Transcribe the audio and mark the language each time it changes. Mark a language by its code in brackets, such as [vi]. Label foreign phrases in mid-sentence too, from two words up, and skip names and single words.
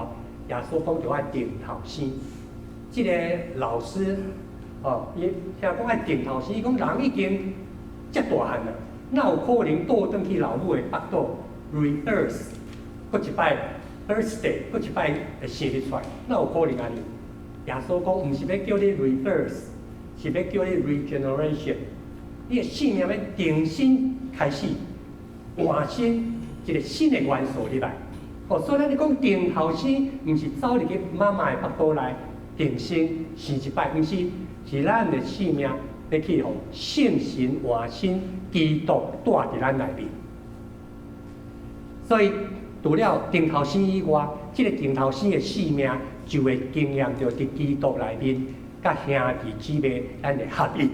[nan] 耶稣讲就爱定头生。即个老师伊听讲爱定头生，伊讲人已经遮大汉啦，哪有可能倒转去老母的腹肚 rebirth， 搁一摆 birthday， 搁一摆会生得出来？哪有可能安尼？耶稣讲，毋是要叫你 rebirth，是要叫你 regeneration。你的生命要重新开始，换新一个新的元素入来。所以咱咧讲定头生，毋是走入去妈妈的腹肚内定生生一摆，毋是，是咱的生命要去互圣神换新，基督带伫咱内面。所以除了定头生以外，即个定头生的生命就会经验到伫基督内面，甲兄弟姊妹咱的合一。